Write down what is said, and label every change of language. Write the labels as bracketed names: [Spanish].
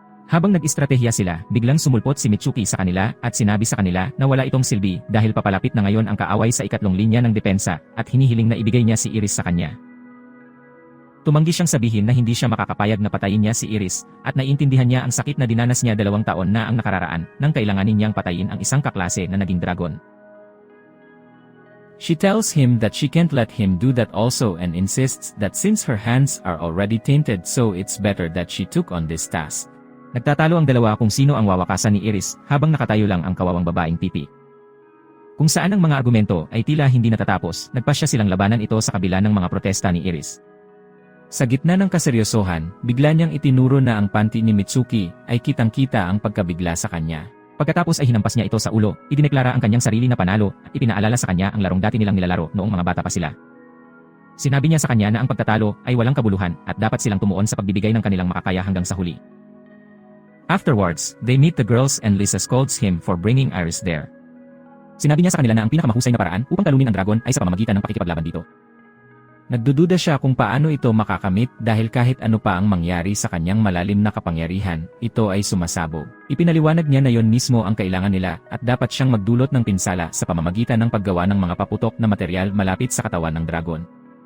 [Filipino] Habang nag-istratehiya sila, biglang sumulpot si Mitsuki sa kanila at sinabi sa kanila na wala itong silbi dahil papalapit na ngayon ang kaaway sa ikatlong linya ng depensa at hinihiling na ibigay niya si Iris sa kanya. Tumanggi siyang sabihin na hindi siya makakapayag na patayin niya si Iris, at naiintindihan niya ang sakit na dinanas niya 2 taon na ang nakararaan nang kailanganin niyang patayin ang isang kaklase na naging dragon. [English] She tells him that she can't let him do that also and insists that since her hands are already tainted so it's better that she took on this task. [Filipino] Nagtatalo ang dalawa kung sino ang wawakasan ni Iris habang nakatayo lang ang kawawang babaeng pipi. Kung saan ang mga argumento ay tila hindi natatapos, nagpasya silang labanan ito sa kabila ng mga protesta ni Iris. Sa gitna ng kaseryosohan, bigla niyang itinuro na ang panty ni Mitsuki ay kitang-kita ang pagkabigla sa kanya. Pagkatapos ay hinampas niya ito sa ulo, idineklara ang kanyang sarili na panalo at ipinaalala sa kanya ang larong dati nilang nilalaro noong mga bata pa sila. Sinabi niya sa kanya na ang pagtatalo ay walang kabuluhan at dapat silang tumuon sa pagbibigay ng kanilang makakaya hanggang sa huli. [English] Afterwards, they meet the girls and Lisa scolds him for bringing Iris there. [Filipino] Sinabi niya sa kanila na ang pinakamahusay na paraan upang talunin ang dragon ay sa pamamagitan ng pakikipaglaban dito. Nagdududa siya kung paano ito makakamit dahil kahit ano pa ang mangyari sa kanyang malalim na kapangyarihan, ito ay sumasabog. Ipinaliwanag niya na yon mismo ang kailangan nila at dapat siyang magdulot ng pinsala sa pamamagitan ng paggawa ng mga paputok na material malapit sa katawan ng dragon.